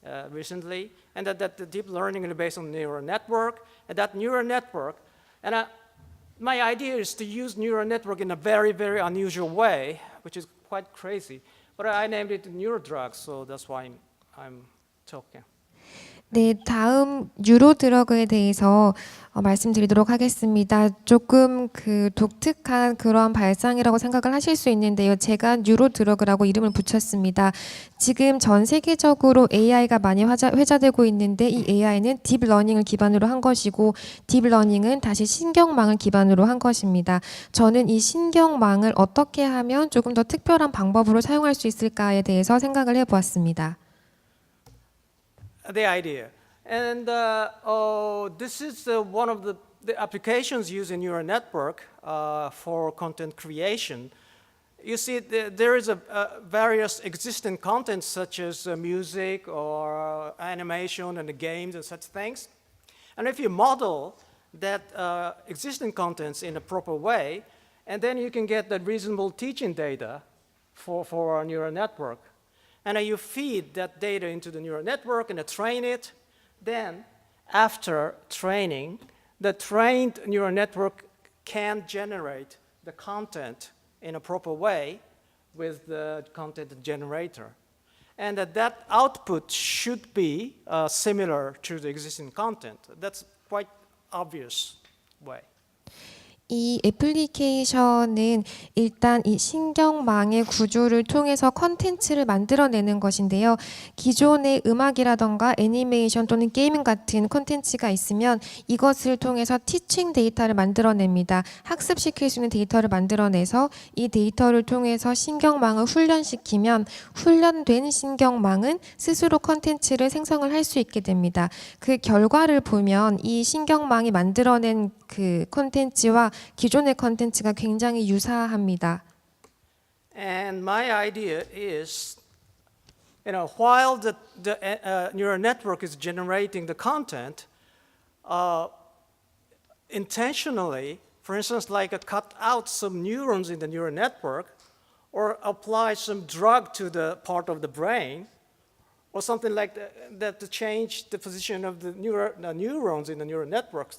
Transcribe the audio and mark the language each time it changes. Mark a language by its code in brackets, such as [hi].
[en] Recently, and that the deep learning is based on neural network, and that neural network, and my idea is to use neural network in a very, very unusual way, which is quite crazy. But I named it Neurodrug, so that's why I'm talking. [ko] 네, 다음 뉴로드러그에 대해서 말씀드리도록 하겠습니다. 조금 그 독특한 그런 발상이라고 생각을 하실 수 있는데요. 제가 뉴로드러그라고 이름을 붙였습니다. 지금 전 세계적으로 AI가 많이 회자되고 있는데 이 AI는 딥러닝을 기반으로 한 것이고 딥러닝은 다시 신경망을 기반으로 한 것입니다. 저는 이 신경망을 어떻게 하면 조금 더 특별한 방법으로 사용할 수 있을까에 대해서 생각을 해보았습니다. [en] The idea And this is one of the applications used in neural network for content creation. You see, there is various existing content such as music or animation and games and such things. And if you model that existing contents in a proper way, and then you can get the reasonable teaching data for a neural network. And then you feed that data into the neural network and train it. Then, after training, the trained neural network can generate the content in a proper way with the content generator. And that output should be similar to the existing content. That's quite obvious way. [ko] 이 애플리케이션은 일단 이 신경망의 구조를 통해서 컨텐츠를 만들어내는 것인데요. 기존의 음악이라던가 애니메이션 또는 게임 같은 컨텐츠가 있으면 이것을 통해서 티칭 데이터를 만들어냅니다. 학습시킬 수 있는 데이터를 만들어내서 이 데이터를 통해서 신경망을 훈련시키면 훈련된 신경망은 스스로 컨텐츠를 생성을 할 수 있게 됩니다. 그 결과를 보면 이 신경망이 만들어낸 그 컨텐츠와 기존의 컨텐츠가 굉장히 유사합니다. [en] And my idea is, while the neural network is generating the content, intentionally, for instance, like cut out some neurons in the neural network, or apply some drug to the part of the brain, or something like that to change the position of the neurons in the neural network.